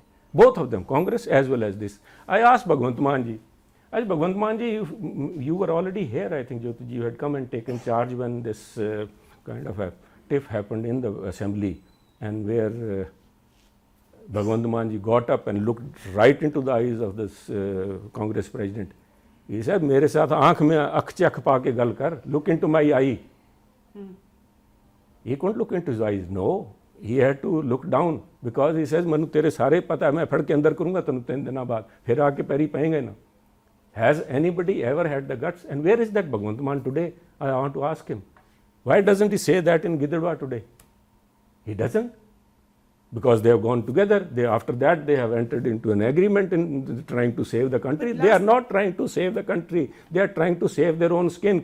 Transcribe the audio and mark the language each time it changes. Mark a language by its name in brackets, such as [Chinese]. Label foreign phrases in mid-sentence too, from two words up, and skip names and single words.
[English] Both of them, Congress as well as this. I asked Bhagwant Mann ji, Bhagwant Mann ji, you were already here, I think, Jyoti ji, you had come and taken charge when this kind of a tiff happened in the assembly, and where Bhagwant Mann ji got up and looked right into the eyes of this Congress president. He said, [Punjabi] "ਮੇਰੇ ਸਾਥ ਆਂਖ ਮੇਂ ਅੱਖ ਚੱਕ ਪਾ ਕੇ ਗੱਲ ਕਰ, [English] look into my eye." He couldn't look into his eyes, no. He had to look down, because he says, [Punjabi] "ਮੈਨੂੰ ਤੇਰੇ ਸਾਰੇ ਪਤਾ ਹੈ, ਮੈਂ ਫੜ ਕੇ ਅੰਦਰ ਕਰੂੰਗਾ ਤੈਨੂੰ 3 ਦਿਨਾ ਬਾਅਦ, ਫਿਰ ਆਕੇ ਪੈਰੀ ਪੈਣਗੇ ਨਾ." [English] Has anybody ever had the guts? And where is that Bhagwant Mann today? I want to ask him. Why doesn't he say that in Gidadwa today? He doesn't. Because they have gone together. After that, they have entered into an agreement in trying to save the country. They are not trying to save the country. They are trying to save their own skin.